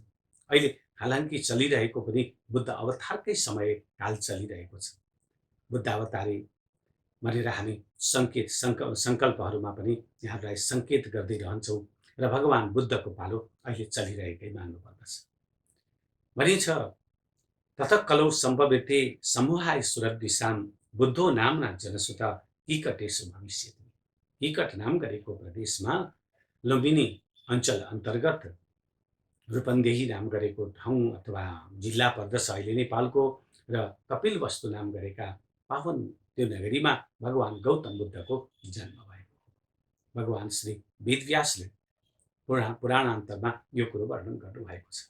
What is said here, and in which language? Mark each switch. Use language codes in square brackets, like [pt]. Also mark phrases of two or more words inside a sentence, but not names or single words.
[ne] अहिले हालांकि चलिरहेको पनि बुद्ध अवतारकै समय काल चलिरहेको छ। बुद्ध अवतारी भनेर हामी सङ्कल्पहरूमा पनि यहाँलाई सङ्केत गर्दै रहन्छौँ र भगवान बुद्धको पालो अहिले चलिरहेकै मान्नुपर्दछ। [sa] भनिन्छ तत कलौ सम्भवेते समूहाय सुरद्विषां बुद्धो नामना जनसुत किकटेषु भविष्यति। [ne] किकट नाम गरेको प्रदेशमा लुम्बिनी अञ्चल अन्तर्गत रूपन्देही नाम गरेको ठाउँ अथवा जिल्ला पर्दछ अहिले नेपालको, र कपिलवस्तु नाम गरेका पावन त्यो नगरीमा भगवान गौतम बुद्धको जन्म भएको। भगवान श्री वेदव्यासले पुराणान्तरमा यो कुरो वर्णन गर्नुभएको छ।